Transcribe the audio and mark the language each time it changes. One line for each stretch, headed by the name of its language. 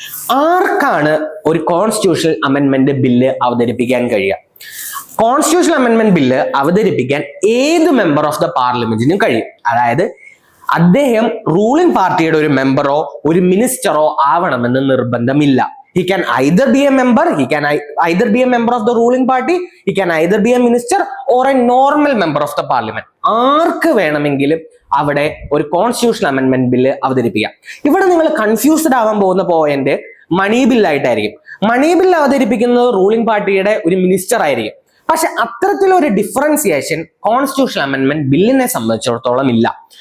Malayalam: ആർക്കാണ് ഒരു constitutional amendment bill അവതരിപ്പിക്കാൻ കഴിയുക? കോൺസ്റ്റിറ്റ്യൂഷണൽ അമെൻഡ്മെന്റ് ബില്ല് അവതരിപ്പിക്കാൻ ഏത് മെമ്പർ ഓഫ് ദ പാർലമെന്റിനും കഴിയും. അതായത് അദ്ദേഹം റൂളിംഗ് പാർട്ടിയുടെ ഒരു മെമ്പറോ ഒരു മിനിസ്റ്ററോ ആവണമെന്ന് നിർബന്ധമില്ല.
English: He can either be a member, he can either be a member of the ruling party, he can either be a minister or a normal member of the parliament.
Malayalam: ആർക്ക് വേണമെങ്കിലും അവിടെ ഒരു കോൺസ്റ്റിറ്റ്യൂഷണൽ അമെൻഡ്മെന്റ് ബില്ല് അവതരിപ്പിക്കാം. ഇവിടെ നിങ്ങൾ confused ആവാൻ പോകുന്ന point മണി ബില്ലായിട്ടായിരിക്കും. മണി bill അവതരിപ്പിക്കുന്നത് ruling പാർട്ടിയുടെ ഒരു മിനിസ്റ്റർ ആയിരിക്കും. പക്ഷെ അത്തരത്തിലൊരു ഡിഫറൻസിയേഷൻ കോൺസ്റ്റിറ്റ്യൂഷണൽ അമെൻഡ്മെന്റ് ബില്ലിനെ സംബന്ധിച്ചിടത്തോളം ഇല്ല.